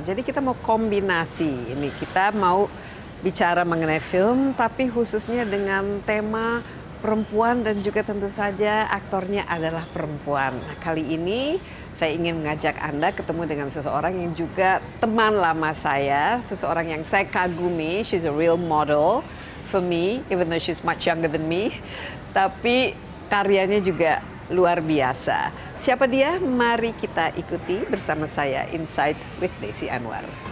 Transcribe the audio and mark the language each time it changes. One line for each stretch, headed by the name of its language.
Indonesian: Jadi kita mau kombinasi ini, kita mau bicara mengenai film, tapi khususnya dengan tema perempuan dan juga tentu saja aktornya adalah perempuan. Nah, kali ini saya ingin mengajak Anda ketemu dengan seseorang yang juga teman lama saya, seseorang yang saya kagumi.
English: She's a real model for me, even though she's much younger than me.
Indonesian: Tapi karyanya juga luar biasa. Siapa dia? Mari kita ikuti bersama saya Insight with Desi Anwar.